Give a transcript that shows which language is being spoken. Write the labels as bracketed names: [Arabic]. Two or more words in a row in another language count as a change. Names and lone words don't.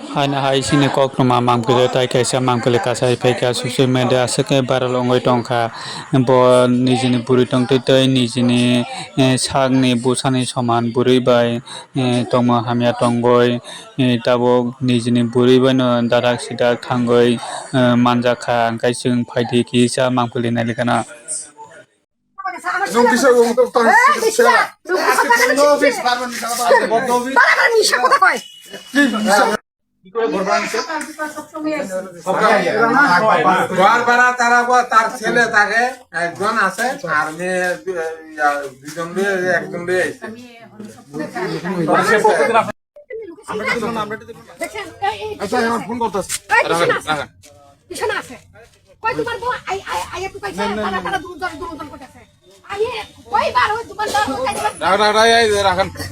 [Kok Borok] haina hai sini kokroma mamkele tai kaisa mamkele kasai phaika [English] social media [Kok Borok] asake viral ongoi tongkha bo nijini buri tongtui tei nijini sakni busani soman buri bai tongmo hamya tongoi tabuk nijini buri bai no dadak sidak thangoi manjakha hingkai chwng phaidi kisa mamkele nailekana [Bangla] ঘর ভাড়া তারা তার ছেলে থাকে একজন আছে আর মেয়ে দুজন একজন ফোন করতেছে রাখেন